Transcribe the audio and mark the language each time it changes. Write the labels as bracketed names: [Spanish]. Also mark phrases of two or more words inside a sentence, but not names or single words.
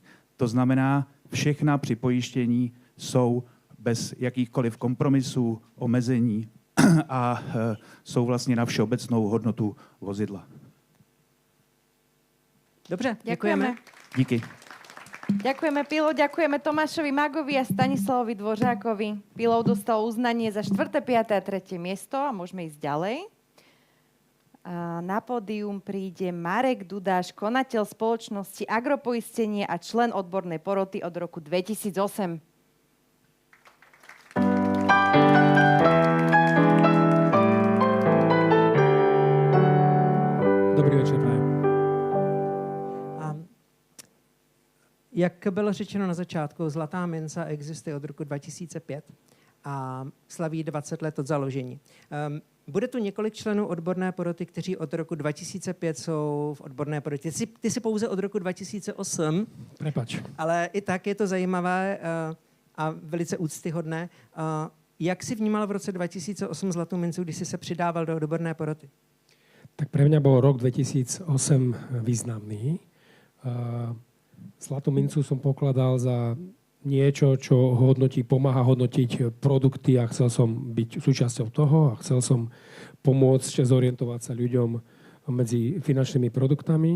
[Czech] To znamená, všechna připojištění jsou bez jakýchkoliv kompromisů, omezení a jsou vlastně na všeobecnou hodnotu vozidla. Dobře, děkujeme. Díky. [Slovak] Ďakujeme Pillow, ďakujeme Tomášovi Magovi a Stanislavovi Dvořákovi. Pillow dostal uznanie za 4., 5. a 3. miesto a môžeme ísť ďalej. A na pódium príde Marek Dudáš, konateľ spoločnosti Agropoistenie a člen odbornej poroty od roku 2008. Dobrý večer, prajem. [Czech] Jak bylo řečeno na začátku, Zlatá mince existuje od roku 2005 a slaví 20 let od založení. Bude tu několik členů odborné poroty, kteří od roku 2005 jsou v odborné porotě. Ty jsi pouze od roku 2008. [Slovak] Prepač. [Czech] Ale i tak je to zajímavé a velice úctyhodné. Jak jsi vnímal v roce 2008 Zlatou mincu, když jsi se přidával do odborné poroty? [Slovak] Tak pre mňa bol rok 2008 významný. Zlatú mincu som pokladal za niečo, čo pomáha hodnotiť produkty a chcel som byť súčasťou toho a chcel som pomôcť zorientovať sa ľuďom medzi finančnými produktami.